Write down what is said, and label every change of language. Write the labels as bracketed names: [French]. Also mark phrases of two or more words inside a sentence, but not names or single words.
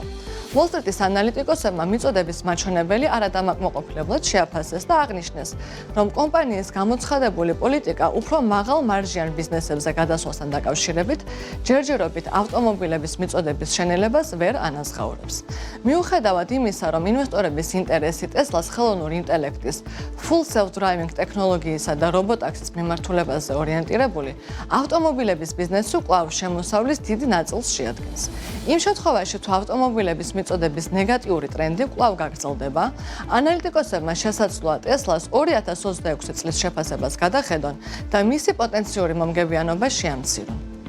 [Georgian] Wall Street-ის ანალიტიკოსებმა მიწოდების მაჩვენებელი არადამაკმაყოფილებლად შეაფასეს და აღნიშნეს, რომ კომპანიის გამოცხადებული პოლიტიკა უფრო მაღალ მარჟიან ბიზნესებზე გადასვლასთან დაკავშირებით ჯერჯერობით ავტომობილების მიწოდების შენელებას ვერ ანაზღაურებს. მიუხედავად იმისა, რომ ინვესტორების ინტერესი Tesla-ს ხელოვნური ინტელექტის, [English] full self-driving [Georgian] ტექნოლოგიისა და რობოტაქსის მიმართულებაზე ორიენტირებული, ავტომობილების ბიზნესი კვლავ შემოსავლის დიდი ნაწილს შეადგენს. იმ შემთხვევაში, თუ ავტომობილების მიწოდების ნეგატიური ტრენდი კვლავ გაგრძელდება, ანალიტიკოსებმა შესაძლოა Tesla-ს 2026 წლის შეფასებას გადახედონ და მისი პოტენციური მომგებიანობა შეამცირონ.